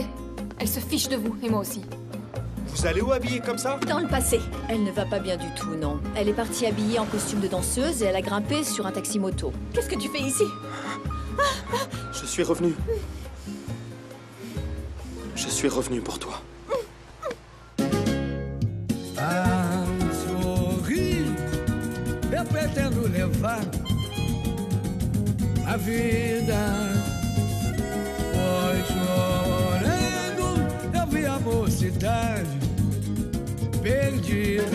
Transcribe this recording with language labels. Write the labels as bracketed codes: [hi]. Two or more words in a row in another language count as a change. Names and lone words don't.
[fr] Elle se fiche de vous, et moi aussi. Vous allez où habillé comme ça? Dans le passé. Elle ne va pas bien du tout, non. Elle est partie habillée en costume de danseuse et elle a grimpé sur un taxi-moto. Qu'est-ce que tu fais ici? Je suis revenu. Je suis revenu pour toi. [pt] A sorrir, eu pretendo levar a vida. Pois chorando, eu vi a mocidade perdida.